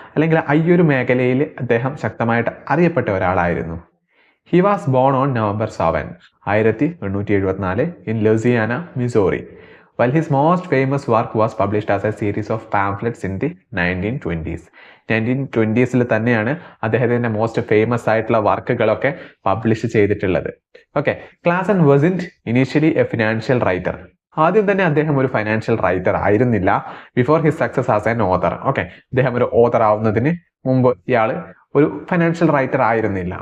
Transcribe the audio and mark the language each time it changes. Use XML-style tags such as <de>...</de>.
<ml>അല്ലെങ്കിൽ ഈ ഒരു മേഖലയിൽ അദ്ദേഹം ശക്തമായിട്ട് അറിയപ്പെട്ട ഒരാളായിരുന്നു.</ml> <en>He was born on November 7, 1874 in Louisiana, Missouri, while his most famous work was published as a series of pamphlets in the 1920s.</en> <ml>1920s തന്നെയാണ് അദ്ദേഹത്തിൻ്റെ മോസ്റ്റ് ഫേമസ് ആയിട്ടുള്ള വർക്കുകളൊക്കെ പബ്ലിഷ് ചെയ്തിട്ടുള്ളത്.</ml> <en>Okay, Clason wasn't initially a financial writer.</en> <ml>ആദ്യം തന്നെ അദ്ദേഹം ഒരു financial writer ആയിരുന്നില്ല.</ml> <en>Before his success as an author.</en> <ml>Okay, അദ്ദേഹം ഒരു ഓഥർ ആവുന്നതിന് മുമ്പ് ഇയാൾ ഒരു ഫൈനാൻഷ്യൽ റൈറ്റർ ആയിരുന്നില്ല.</ml>